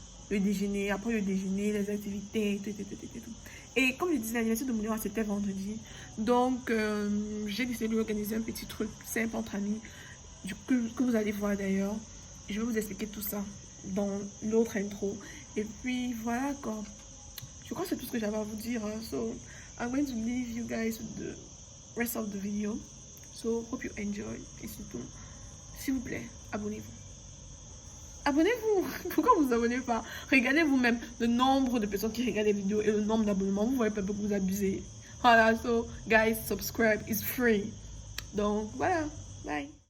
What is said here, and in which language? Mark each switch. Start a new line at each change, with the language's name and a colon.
French: Le déjeuner, après le déjeuner, les activités, tout. Et comme je disais, l'anniversaire de Mounira, c'était vendredi. Donc, j'ai décidé de lui organiser un petit truc simple entre amis, que vous allez voir d'ailleurs. Je vais vous expliquer tout ça dans l'autre intro. Et puis, voilà quoi. Je crois que c'est tout ce que j'avais à vous dire.
English: So, I'm going to leave you guys with the rest of the video. So, hope you enjoy.
French: Et c'est tout. S'il vous plaît, abonnez-vous. Abonnez-vous. Pourquoi vous abonnez pas? Regardez vous-même le nombre de personnes qui regardent les vidéos et le nombre d'abonnements. Vous voyez pas que vous abusez.
English: Voilà, so, guys, subscribe. It's free.
French: Donc, voilà.
English: Bye.